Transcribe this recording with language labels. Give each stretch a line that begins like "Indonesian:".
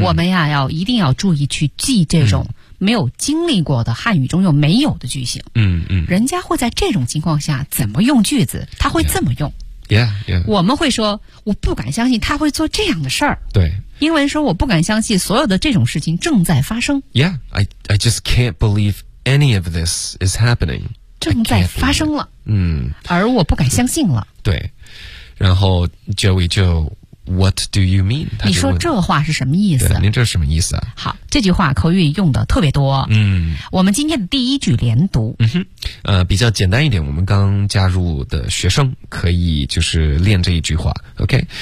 Chinese: 我们呀，要一定要注意去记这种没有经历过的汉语中又没有的句型。人家会在这种情况下怎么用句子，他会这么用。 Yeah. 我们会说我不敢相信他会做这样的事儿。对，英文说我不敢相信所有的这种事情正在发生。
English: Yeah, I just can't believe any of this is happening，
Chinese: 正在发生了，而我不敢相信了。对，然后 Joey 就
English: What do you mean？
Chinese: 你说这话是什么意思？对，您这是什么意思啊？好，这句话口语用的特别多。我们今天的第一句连读。比较简单一点，我们刚加入的学生可以就是练这一句话 OK。